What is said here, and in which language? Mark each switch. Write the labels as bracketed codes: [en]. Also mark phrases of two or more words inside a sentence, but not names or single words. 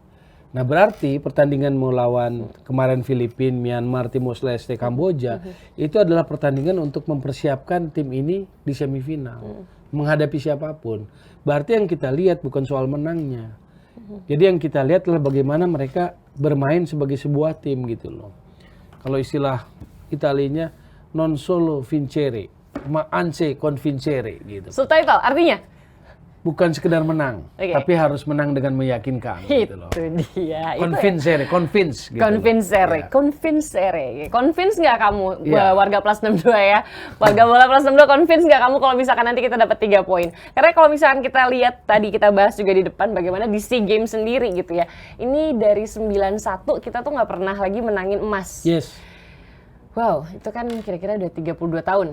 [id] Nah berarti pertandingan melawan kemarin Filipina, Myanmar, Timor Leste, Kamboja itu adalah pertandingan untuk mempersiapkan tim ini di semifinal. Menghadapi siapapun. Berarti yang kita lihat bukan soal menangnya. Jadi yang kita lihat adalah bagaimana mereka bermain sebagai sebuah tim gitu loh. Kalau istilah Italianya [it] non solo vincere, ma anse convincere [id] gitu. Subtitle artinya? Bukan sekedar menang, tapi harus menang dengan meyakinkan gitu loh. Itu dia. Convincere, convince gitu. [it] Convincere, convincere. [id] Convince nggak kamu warga Plus 62 ya? Warga bola Plus 62 convince nggak kamu kalau misalkan nanti kita dapat 3 poin? Karena kalau misalkan kita lihat tadi kita bahas juga di depan bagaimana di SEA Games sendiri gitu ya. Ini dari 91 kita tuh nggak pernah lagi menangin emas. Yes. Wow, itu kan kira-kira udah 32 tahun.